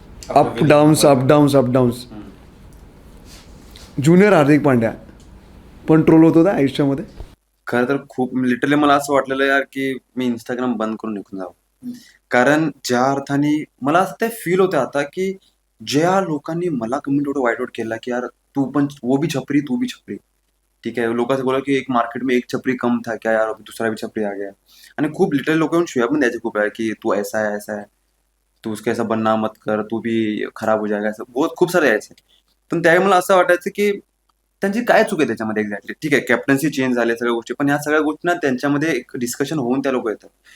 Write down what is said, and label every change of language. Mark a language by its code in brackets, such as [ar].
[mr] Up downs. Junior Hardik Pandya पण troll होत होता आयुष्यामध्ये. खरं तर खूप लिटरली मला असं वाटलेलं यार की मी इंस्टाग्राम बंद करून निघून जावं, कारण ज्या अर्थाने मला असं ते फील होतं आता की ज्या लोकांनी मला कमेंट एवढं वाईट केला की यार [hi] तू पण वो भी छपरी [mr] तू भी छपरी. [hi] ठीक है, लोग बोला की एक मार्केट में एक छपरी कम था क्या यार, अभी दूसरा भी छपरी आ गया. [mr] आणि खूप लिटरली लोक येऊन शिव्या पण द्यायचे खूप आहे की [hi] तू ऐसा है तू उसका ऐसा बनना मत कर, तू भी खराब हो जाएगा, [mr] असं बहुत खूप सारे यायचे. पण त्यावेळी मला असं वाटायचं की त्यांची काय चूक आहे त्याच्यामध्ये एक्झॅक्टली. ठीक आहे, कॅप्टन्सी चेंज झाली सगळ्या गोष्टी, पण ह्या सगळ्या गोष्टी ना त्यांच्यामध्ये एक डिस्कशन होऊन त्या लोक येतात.